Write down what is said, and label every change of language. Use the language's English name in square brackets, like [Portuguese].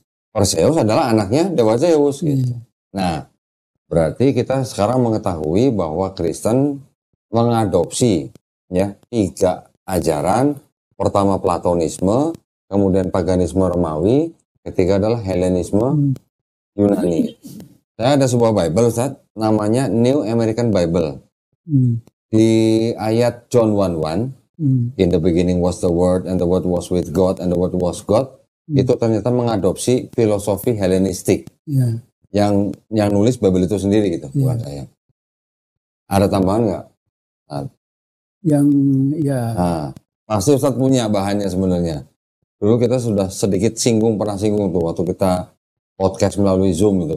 [Indonesian] Perseus adalah anaknya dewa Zeus gitu. Nah, berarti kita sekarang mengetahui bahwa Kristen mengadopsi 3 ajaran. Pertama Platonisme, kemudian paganisme Romawi, ketiga adalah Helenisme Yunani. Saya ada sebuah Bible Ustaz, namanya New American Bible. Di ayat John 1:1, [English] in the beginning was the Word and the Word was with God and the Word was God, [Indonesian] itu ternyata mengadopsi filosofi Helenistik. Yang nulis Bible itu sendiri gitu, bukan saya. Ada tambahan nggak? Nah, pasti Ustadz punya bahannya sebenarnya. Dulu kita sudah sedikit pernah singgung tuh waktu kita podcast melalui Zoom itu.